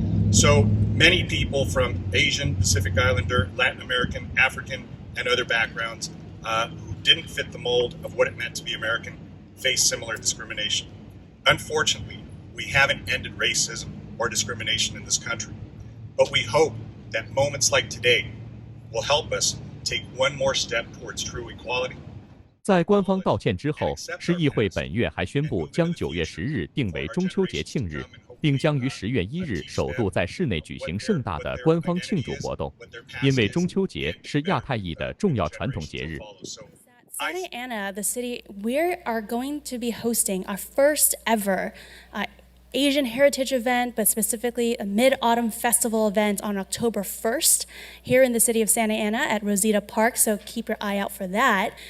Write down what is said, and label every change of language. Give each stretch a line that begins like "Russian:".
English: So many people from Asian, Pacific Islander, Latin American, African, and other backgrounds who didn't fit the mold of what it meant to be American face similar discrimination. Unfortunately, we haven't ended racism or discrimination in this country, but we hope that moments like today will help us take one more step towards true equality.
Chinese: 在官方道歉之后，市议会本月还宣布将9月10日定为中秋节庆日，并将于10月1日首度在市内举行盛大的官方庆祝活动，因为中秋节是亚太裔的重要传统节日。
English: Santa Ana, the city, we are going to be hosting our first ever Asian Heritage event, but specifically a Mid-Autumn Festival event on October 1st here in the city of Santa Ana at Rosita Park, so keep your eye out for that.